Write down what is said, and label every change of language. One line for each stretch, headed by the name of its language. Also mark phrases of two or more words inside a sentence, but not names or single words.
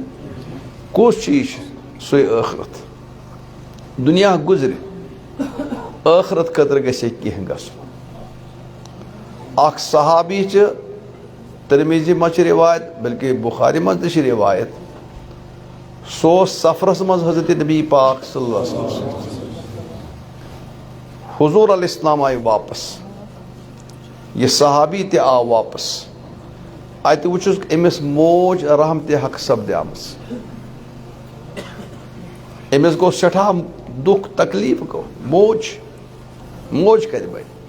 Kashmiri: کُس چیٖز چھُ؟ سُے ٲخرت۔ دُنیا گُزرِ، ٲخرت خٲطرٕ گژھِ ہے کینٛہہ گژھُن۔ اکھ صحابی چھِ، ترمیزی منٛز چھِ روایت بلکہ بخاری منٛز تہِ چھِ روایت، سُہ اوس سفرس منٛز حضرت نبی پاک
Arabic: صلی اللہ علیہ وسلم
Kashmiri: سۭتۍ۔ حضور علیہ السلام آیہِ واپس، یہ صحابی تہِ آو واپس۔ اتہِ وٕچھُس أمِس موج رحمتِ حق سپدیمٕژ، أمِس گوٚو سٮ۪ٹھاہ دُکھ تکلیٖف گوٚو، موج کتہِ بنہِ؟